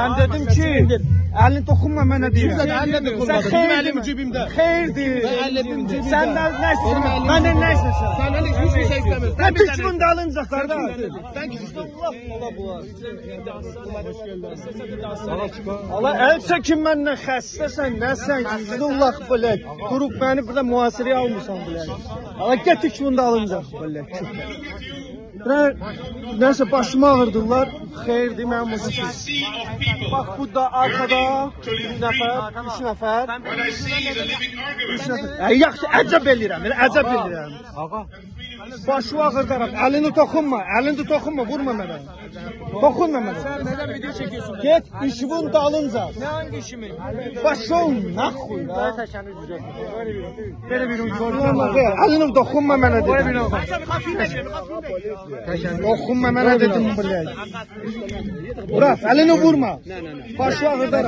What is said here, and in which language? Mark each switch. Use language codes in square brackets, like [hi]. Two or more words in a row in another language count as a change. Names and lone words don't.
[tr] Ben dedim ki elini dokunma bana diye. Kimse de elle dokunmadı. Benim elim cebimde. Hayırdır. Ben elledim cebimde. Sen de nesin? Benim Benden elim nesin sen? Senden hiçbir şey istemez. Ne düşman dalınca kardeş. Sen kimsin? Allah el çekin benden [az] xəstəsən, nəsən, Allah bilək. [tr] Durub beni burada muhasireye almışsan bilək. Allah get düşman dalınca bilək. Neyse başıma ağırdılar. [az] Xeyirdir mənim olsun. [tr] Bak bu da arkada [az] 2 nəfər, 3 nəfər. 3 nəfər. Yaxşı, əcəb eləyirəm, əcəb eləyirəm. Ağa. Başı ağırdaram. [tr] Elini dokunma, vurma mənə. Dokunma mənə. Sen neden video çekiyorsun? [az] Get işimin dalınca. [tr] Ne hangi işimi? Başı ol, naxuy. Böyle bir uygulama. Elini dokunma mənə dedim. Dokunma mənə dedim bilək. Bırak, elini vurma. Başı ağırdaram.